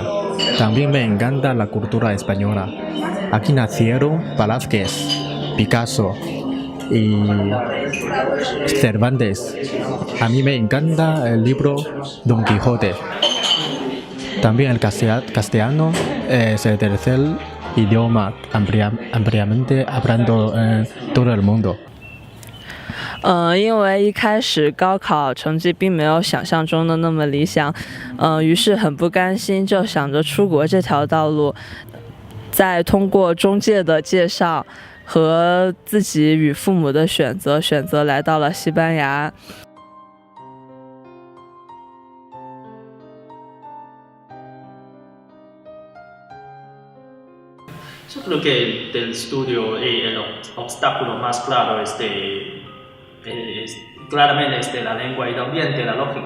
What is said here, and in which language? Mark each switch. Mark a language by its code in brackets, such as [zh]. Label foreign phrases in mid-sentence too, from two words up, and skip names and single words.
[es] También me encanta la cultura española. Aquí nacieron Velázquez, Picasso y Cervantes. A mí me encanta el libro Don Quijote. También el castellano es el tercer idioma ampliamente hablado en todo el mundo. [zh] 因为一开始高考成绩并没有想象中的那么理想，于是很不甘心，就想着出国这条道路。再通过中介的介绍和自己与父母的选择来到了西班牙。 [es] Yo creo que del estudio el obstáculo más claro es claramente es de la lengua y también de la lógica.